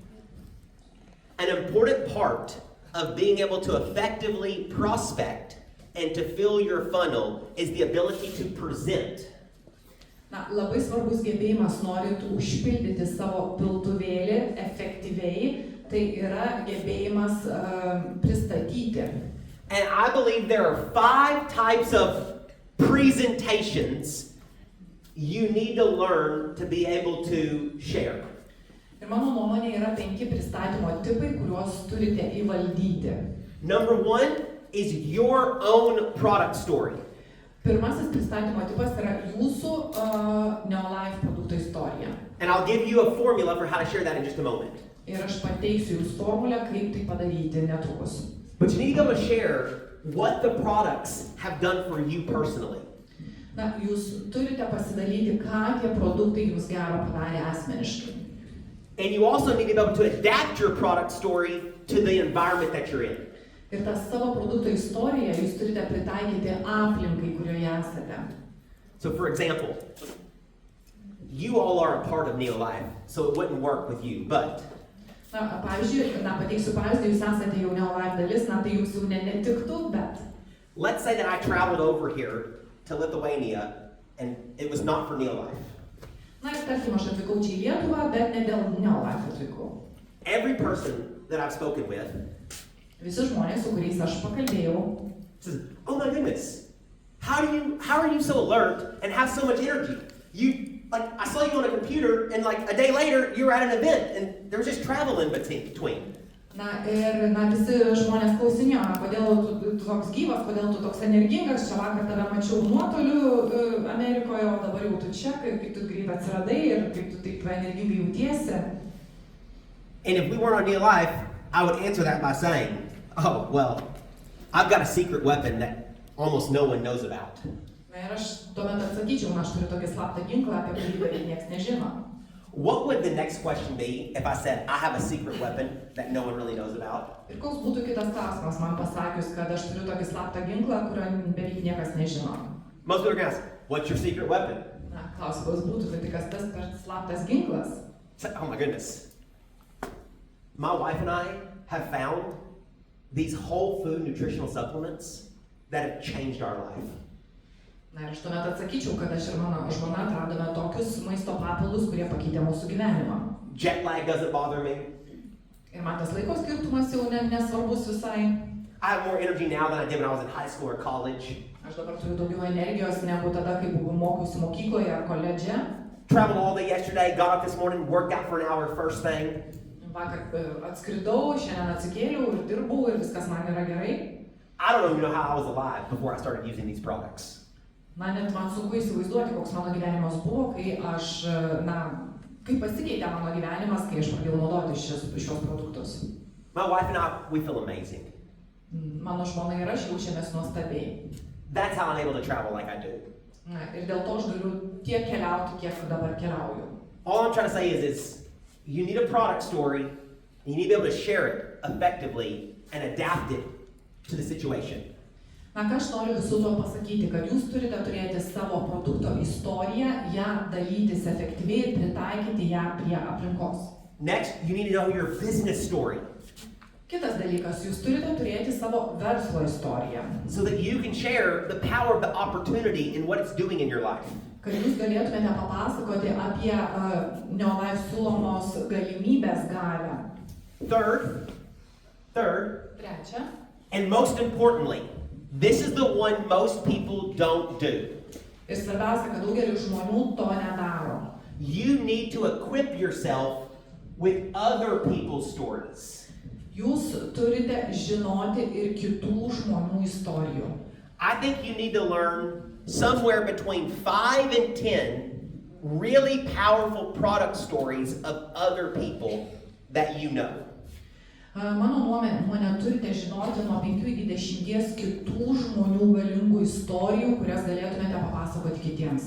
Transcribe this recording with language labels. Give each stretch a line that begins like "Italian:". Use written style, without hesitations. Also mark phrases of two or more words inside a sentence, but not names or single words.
English: An important part of being able to effectively prospect and to fill your funnel is the ability to present.
Lithuanian: Na, labai svarbus gebėjimas, norint užpildyti savo piltuvėlį efektyviai, tai yra gebėjimas pristatyti.
English: And I believe there are 5 types of presentations you need to learn to be able to share.
Lithuanian: Ir mano nuomonė yra 5 pristatymo tipai, kuriuos turite įvaldyti.
English: Number 1 is your own product story.
Lithuanian: Pirmasis pristatymo tipas yra jūsų Neolife produkto istorija.
English: And I'll give you a formula for how to share that in just a moment.
Lithuanian: Ir aš pateiksiu jums formulę, kaip tai padaryti netrukus.
English: But you need to be able to share what the products have done for you personally.
Lithuanian: Na, jūs turite pasidalyti, ką tie produktai jums gero padarė asmeniškai.
English: And you also need to be able to adapt your product story to the environment that you're in.
Lithuanian: Ir tą savo produkto istoriją jūs turite pritaikyti aplinkai, kurioje esate.
English: So for example, you all are a part of Neolife, so it wouldn't work with you, but
Lithuanian: Na, pavyzdžiui, pateiksiu pavyzdį, jūs esate jau Neolife dalis, na, tai jums jau netiktų, bet
English: let's say that I traveled over here to Lithuania and it was not for Neolife.
Lithuanian: na, ir tarkim, aš atvykau čia į Lietuvą, bet ne dėl Neolife atvykau.
English: Every person that I've spoken with
Lithuanian: Visi žmonės, su kuriais aš pakalbėjau,
English: says, "Oh my goodness, how are you so alert and have so much energy? I saw you on a computer and like a day later you were at an event and there was just travel in between."
Lithuanian: na, ir visi žmonės klausinėjo, kodėl tu toks gyvas, kodėl tu toks energingas, čia vakar tave mačiau nuotoliu Amerikoje, o dabar jau tu čia, kaip tu greit atsiradai ir kaip tu taip energingai jautiesi.
English: And if we weren't on Neolife, I would answer that by saying, "Oh, well, I've got a secret weapon that almost no one knows about."
Lithuanian: Na, ir aš tuomet atsakyčiau, aš turiu tokį slaptą ginklą, apie kurį beveik niekas nežino.
English: What would the next question be if I said, "I have a secret weapon that no one really knows about"?
Lithuanian: Ir koks būtų kitas klausimas man pasakius, kad aš turiu tokį slaptą ginklą, kurio beveik niekas nežino.
English: Most people are going to ask, "What's your secret weapon?"
Lithuanian: Na, klausimas būtų, kad kas tas per slaptas ginklas.
English: It's like, oh my goodness. My wife and I have found these whole food nutritional supplements that have changed our life.
Lithuanian: Na, ir aš tuomet atsakyčiau, kad aš ir mano žmona atradome tokius maisto papildus, kurie pakeitė mūsų gyvenimą.
English: Jet lag doesn't bother me.
Lithuanian: Ir man tas laiko skirtumas jau nesvarbus visai.
English: I have more energy now than I did when I was in high school or college.
Lithuanian: Aš dabar turiu daugiau energijos negu tada, kai mokiausi mokykloje ar koledže.
English: Traveled all day yesterday, got up this morning, worked out for an hour first thing.
Lithuanian: Vakar atskridau, šiandien atsikėliau ir dirbau ir viskas man yra gerai.
English: I don't even know how I was alive before I started using these products.
Lithuanian: Na, net man sunku įsivaizduoti, koks mano gyvenimas buvo, kai aš, kaip pasikeitė mano gyvenimas, kai aš pradėjau naudoti šios produktus.
English: My wife and I, we feel amazing.
Lithuanian: Mano žmona ir aš jaučiamės nuostabiai.
English: That's how I'm able to travel like I do.
Lithuanian: Na, ir dėl to aš galiu tiek keliauti, kiek dabar keliauju.
English: All I'm trying to say is you need a product story, and you need to be able to share it effectively and adapt it to the situation.
Lithuanian: Na, ką aš noriu visų to pasakyti, kad jūs turite turėti savo produkto istoriją, ją dalytis efektyviai ir pritaikyti ją prie aplinkos.
English: Next, you need to know your business story
Lithuanian: Kitas dalykas, jūs turite turėti savo verslo istoriją,
English: so that you can share the power of the opportunity and what it's doing in your life.
Lithuanian: kad jūs galėtumėte papasakoti apie Neolife siūlomos galimybės galią.
English: Third,
Lithuanian: Trečia,
English: and most importantly, This is the one most people don't do.
Lithuanian: Ir svarbiausia, kad daugelis žmonių to nedaro.
English: You need to equip yourself with other people's stories.
Lithuanian: Jūs turite žinoti ir kitų žmonių istorijų.
English: I think you need to learn somewhere between 5 and 10 really powerful product stories of other people that you know.
Lithuanian: Mano nuomonė, turite žinoti nuo 5 iki 10 kitų žmonių galingų istorijų, kurias galėtumėte papasakoti kitiems.